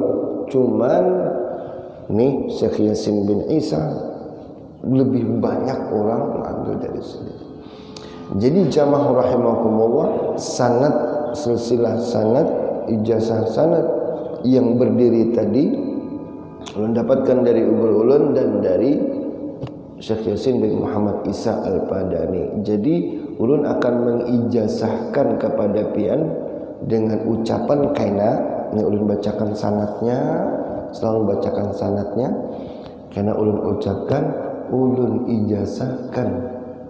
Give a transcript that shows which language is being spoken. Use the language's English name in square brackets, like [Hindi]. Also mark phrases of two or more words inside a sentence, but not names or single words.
[Indonesian] Cuman nih Syekh Yasin bin Isa lebih banyak orang mengambil dari sini. Jadi [Arabic] jamaah rahimakumullah, [Indonesian] sanad, silsilah sanad, ijazah sanad yang berdiri tadi ulun dapatkan dari ulun dan dari Syekh Yasin bin Muhammad Isa Al-Fadani. [Banjar] Jadi ulun akan mengijazahkan kepada pian dengan ucapan kaina, ini ulun bacakan sanadnya, selalu bacakan sanadnya, karena ulun ucapkan, ulun ijazahkan.